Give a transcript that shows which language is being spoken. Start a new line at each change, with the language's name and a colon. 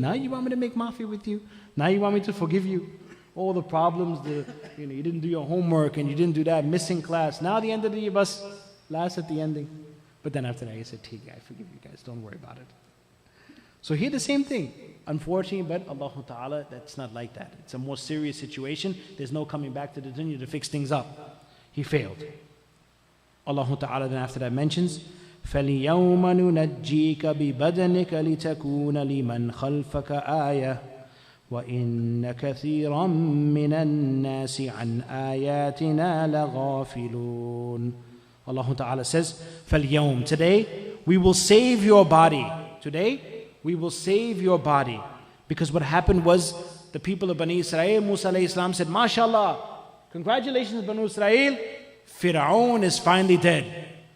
English: Now you want me to make maafi with you? Now you want me to forgive you? All the problems, you didn't do your homework and you didn't do that, missing class. Now the end of the year, bus, last at the ending. But then after that, he said, I forgive you guys, don't worry about it. So here the same thing. Unfortunately, but Allah Ta'ala, that's not like that. It's a more serious situation. There's no coming back to the dunya to fix things up. He failed.
Arabic: Allah Ta'ala
English: then after that mentions,
Arabic: فَالْيَوْمَ نُنَجِّيكَ بِبَدَنِكَ لِتَكُونَ لِمَنْ خَلْفَكَ آيَةً وَإِنَّ كَثِيرًا مِّنَ النَّاسِ عَنْ آيَاتِنَا لَغَافِلُونَ.
English: Allah Ta'ala says,
Arabic: فَالْيَوْمَ,
English: today we will save your body. Today we will save your body. Because what happened was, the people of Bani Israel, Musa alayhi salam said, MashaAllah, Congratulations, Banu Israel. Fir'aun is finally dead.